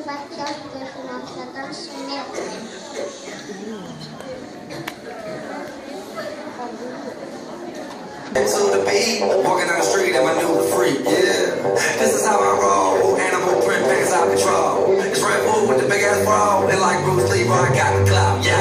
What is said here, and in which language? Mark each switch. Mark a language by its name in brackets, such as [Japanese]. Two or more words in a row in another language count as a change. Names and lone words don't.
[Icelandic] bekk hjálpa ykkur náttúrulega að dansa með þeim. [English] To the beat, walking down the street in my new freak, yeah. This is how I roll, animal print pants out control. It's Red Bull with the big ass bra, and like Bruce Lee, I got the clout, yeah.